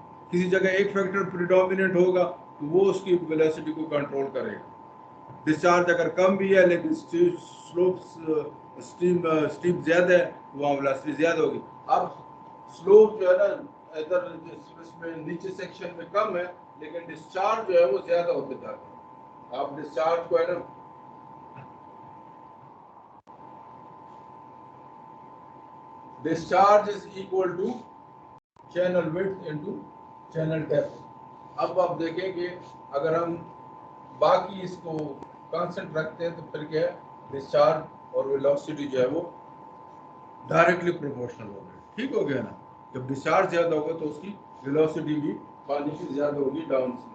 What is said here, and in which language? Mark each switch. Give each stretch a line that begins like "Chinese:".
Urdu: کسی جگہ ایک فیکٹر پریڈومیننٹ ہوگا تو وہ اس کی ویلوسٹی کو کنٹرول کرے گا. ڈسچارج اگر کم بھی ہے لیکن سلوپ اسٹیپ زیادہ ہے تو وہاں ویلوسٹی زیادہ ہوگی. اب سلوپ جو ہے نا ادھر اس میں نیچے سیکشن میں کم ہے لیکن ڈسچارج جو ہے وہ زیادہ ہوتے جاتے ہیں. آپ ڈسچارج کو ہے نا
English: discharge is equal to channel width into channel depth.
Urdu: اب آپ دیکھیں کہ اگر ہم باقی اس کو کانسٹنٹ رکھتے ہیں تو پھر کیا ہے ڈسچارج اور ویلوسٹی جو ہے وہ ڈائریکٹلی پروپورشنل ہو گئے. ٹھیک ہو گیا نا. جب ڈسچارج زیادہ ہوگا تو اس کی ویلوسٹی بھی پانی کی زیادہ ہوگی ڈاؤن.